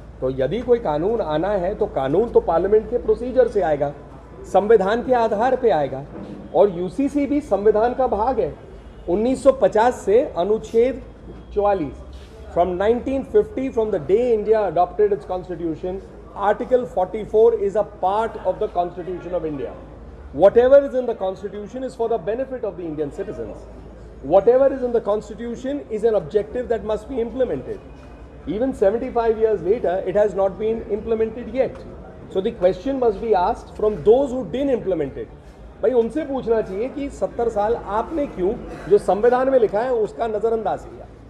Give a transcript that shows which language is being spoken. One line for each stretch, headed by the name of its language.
Hindi: तो यदि कोई कानून आना है तो कानून तो पार्लियामेंट के प्रोसीजर से आएगा, संविधान के आधार पे आएगा। और यूसीसी भी संविधान का भाग है। 1950 से अनुच्छेद 44,
English: From 1950, from the day India adopted its constitution, article 44 is a part of the constitution of India. Whatever is in the constitution is for the benefit of the Indian citizens. Whatever is in the constitution is an objective that must be implemented. Even 75 years later, it has not been implemented yet. So the question must be asked from those who didn't implement it.
Hindi: भाई उनसे पूछना चाहिए कि 70 साल आपने क्यों जो संविधान में लिखा है उसका नजरअंदाज किया।